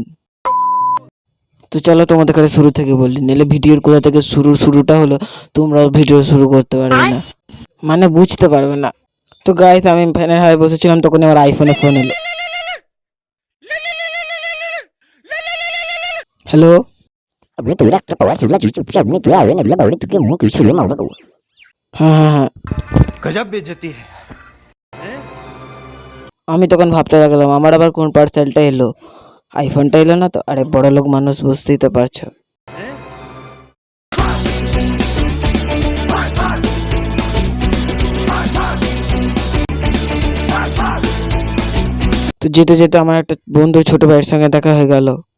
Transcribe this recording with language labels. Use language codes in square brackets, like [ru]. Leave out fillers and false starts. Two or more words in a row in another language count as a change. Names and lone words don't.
[bn] তো চলো তোমাদের কাছে শুরু থেকে বলি, নাহলে ভিডিওর কোথা থেকে শুরুটা হলো তোমরা ভিডিও শুরু করতে পারবে না, মানে বুঝতে পারবে না। তো গাইস আমি ফ্যানের হাওয়ায় বসেছিলাম, তখন আমার আইফোনে ফোন এলো। হ্যালো, Abla tu rak pa wala sila chuchu pusa ni kya na bla bawle tu ke mo kichu le ma ba হ্যাঁ হ্যাঁ হ্যাঁ। [hi] गजब बेइज्जती है। [bn] আমি তখন ভাবতে লাগলাম আমার আবার কোন পার্সেলটা এলো, আইফোনটা এলো না তো। আরে বড় লোক মানুষ, বুঝতেই তো পারছো। তো যেতে যেতে আমার একটা বন্ধুর ছোট ভাইয়ের সঙ্গে দেখা হয়ে গেল।